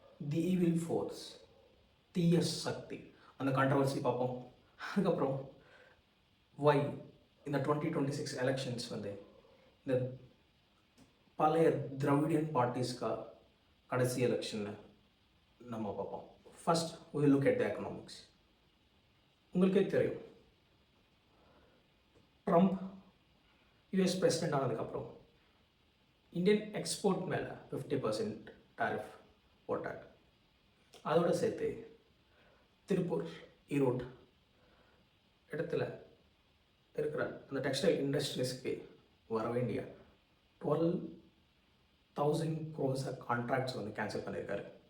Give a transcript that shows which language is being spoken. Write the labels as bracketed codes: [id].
[en] the evil force, [ta] தீய சக்தி. அந்த controversy பார்ப்போம். அதுக்கப்புறம் வை இந்த 2026 எலெக்ஷன்ஸ் இந்த பழைய திராவிடியன் பார்ட்டிஸ்க்கா கடைசி எலெக்ஷன்னு நம்ம பார்ப்போம். [en] First we look at the economics. [ta] உங்களுக்கே தெரியும், ட்ரம்ப் யூஎஸ் பிரசிடென்ட் ஆனதுக்கப்புறம் இந்தியன் எக்ஸ்போர்ட் மேலே 50% டாரிஃப் போட்டார். அதோடு சேர்த்து திருப்பூர், ஈரோடு இடத்துல இருக்கிற அந்த டெக்ஸ்டைல் இண்டஸ்ட்ரீஸ்க்கு வர வேண்டிய 12,000 crores கான்ட்ராக்ட்ஸ் கேன்சல் பண்ணியிருக்காரு.